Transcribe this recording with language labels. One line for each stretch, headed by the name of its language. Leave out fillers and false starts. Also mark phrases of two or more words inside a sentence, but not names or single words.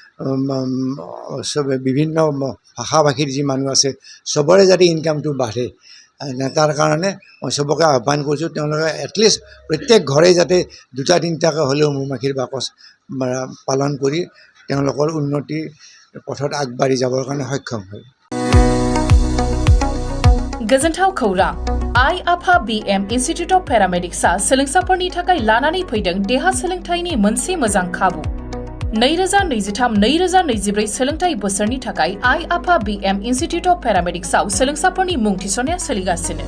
Assamese: বিভিন্ন ভাষা ভাষীৰ যি মানুহ আছে চবৰে যাতে ইনকামটো বাঢ়ে, তাৰ কাৰণে মই চবকে আহ্বান কৰিছোঁ তেওঁলোকে এটলিষ্ট প্ৰত্যেক ঘৰে যাতে 2-3টাকৈ হ'লেও মৌমাখিৰ বাকচ পালন কৰি তেওঁলোকৰ উন্নতিৰ পথত আগবাঢ়ি যাবৰ কাৰণে সক্ষম হয়।
Bodo: गोजोनथाव खौरां आइ आफा BM इन्स्टिट्यूट अफ पेरामेडिक्सआ सोलोंसाफोरनि थाखाय लानानै फैदों देहा सोलोंथायनि मोनसे मोजां खाबु। 2023-2024 सोलोंथाय बोसोरनि थाखाय आइ आफा BM इन्स्टिट्यूट अफ पेरामेडिक्सआव सोलोंसाफोरनि मुं थिसननाया सोलिगासिनो।